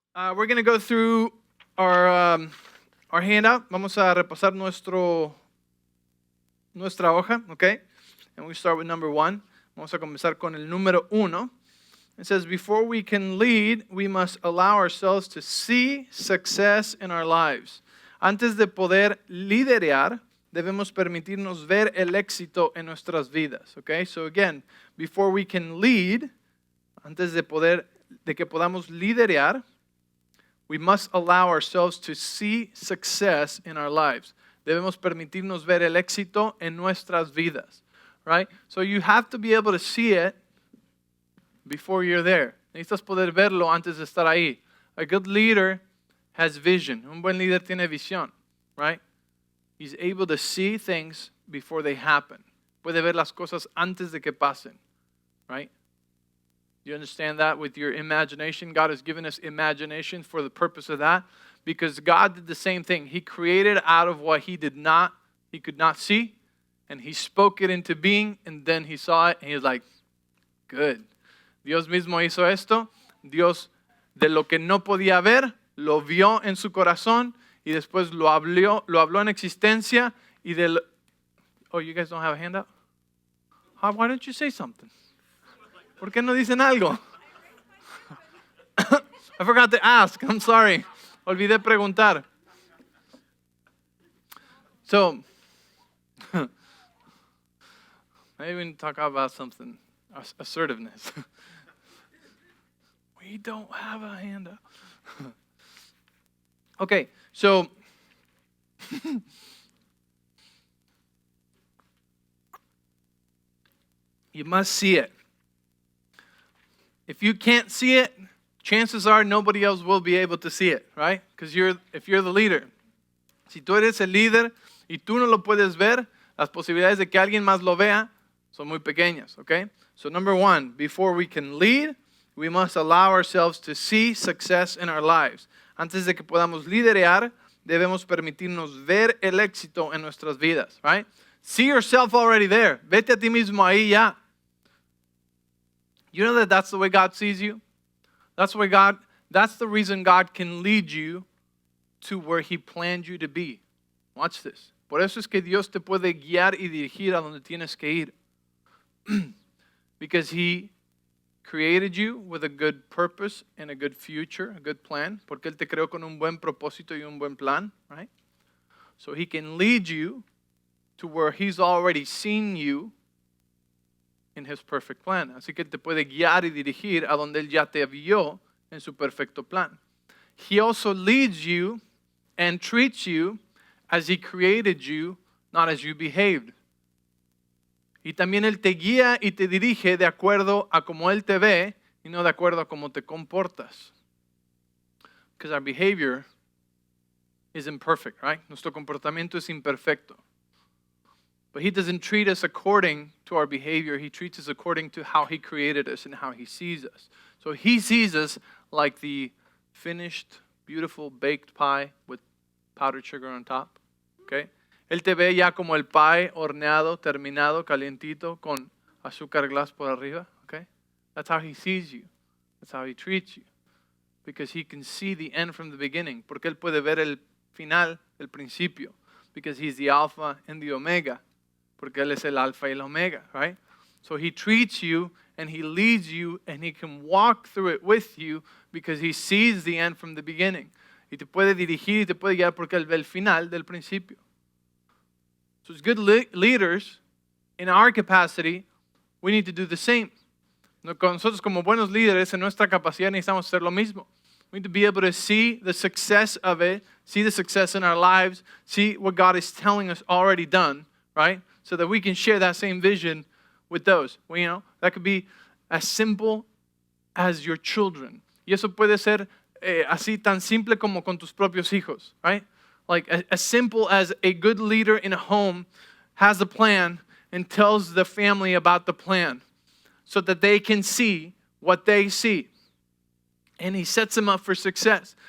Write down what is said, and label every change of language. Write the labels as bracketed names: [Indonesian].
[English] We're going to go through our handout. [Spanish] Vamos a repasar nuestra hoja, okay? [English] And we start with number 1. [Spanish] Vamos a comenzar con el número 1. [English] It says, before we can lead, we must allow ourselves to see success in our lives. [Spanish] Antes de poder liderar, debemos permitirnos ver el éxito en nuestras vidas, okay? [English] So again, before we can lead, [Spanish] antes de que podamos liderar, [English] we must allow ourselves to see success in our lives. [Spanish] Debemos permitirnos ver el éxito en nuestras vidas, right? [English] So you have to be able to see it before you're there. [Spanish] Necesitas poder verlo antes de estar ahí. [English] A good leader has vision. [Spanish] Un buen líder tiene visión, right? [English] He's able to see things before they happen. [Spanish] Puede ver las cosas antes de que pasen, right? [English] You understand that with your imagination? God has given us imagination for the purpose of that. Because God did the same thing. He created out of what he could not see. And he spoke it into being. And then he saw it and he was like, good. [Spanish] Dios mismo hizo esto. Dios de lo que no podía ver, lo vio en su corazón. Y después lo habló en existencia. [English] Oh, you guys don't have a handout? Why don't you say something? [Spanish] ¿Por qué no dicen algo? [English] I forgot to ask. I'm sorry. [Spanish] Olvidé preguntar. [English] So, maybe we can talk about something. Assertiveness. We don't have a handout. Okay, so you must see it. If you can't see it, chances are nobody else will be able to see it, right? Because if you're the leader. [Spanish] Si tú eres el líder y tú no lo puedes ver, las posibilidades de que alguien más lo vea son muy pequeñas, okay? [English] So number 1, before we can lead, we must allow ourselves to see success in our lives. [Spanish] Antes de que podamos liderar, debemos permitirnos ver el éxito en nuestras vidas, right? [English] See yourself already there. [Spanish] Vete a ti mismo ahí ya. [English] You know that's the way God sees you? That's the reason God can lead you to where he planned you to be. Watch this. [Spanish] Por eso es que Dios te puede guiar y dirigir a donde tienes que ir. [English] Because he created you with a good purpose and a good future, a good plan. [Spanish] Porque él te creó con un buen propósito y un buen plan, right? [English] So he can lead you to where he's already seen you in his perfect plan. [Spanish] Así que te puede guiar y dirigir a donde él ya te vio en su perfecto plan. [English] He also leads you and treats you as he created you, not as you behaved. [Spanish] Y también él te guía y te dirige de acuerdo a cómo él te ve y no de acuerdo a cómo te comportas. [English] Because our behavior is imperfect, right? [Spanish] Nuestro comportamiento es imperfecto. [English] But he doesn't treat us according to our behavior. He treats us according to how he created us and how he sees us. So he sees us like the finished, beautiful baked pie with powdered sugar on top. Okay? [Spanish] Él te ve ya como el pie horneado, terminado, calientito, con azúcar glass por arriba. [English] Okay? That's how he sees you. That's how he treats you. Because he can see the end from the beginning. [Spanish] Porque él puede ver el final, el principio. [English] Because he's the alpha and the omega. [Spanish] Porque él es el alfa y el omega, right? [English] So he treats you and he leads you and he can walk through it with you because he sees the end from the beginning. [Spanish] Y te puede dirigir y te puede guiar porque él ve el final del principio. [English] So as good leaders, in our capacity, we need to do the same. [Spanish] Nosotros como buenos líderes, en nuestra capacidad necesitamos hacer lo mismo. [English] We need to be able to see the success of it, see the success in our lives, see what God is telling us already done, right? So that we can share that same vision with those. Well, you know, that could be as simple as your children. [Spanish] Y eso puede ser así tan simple como con tus propios hijos, right? [English] Like as simple as a good leader in a home has a plan and tells the family about the plan so that they can see what they see. And he sets them up for success.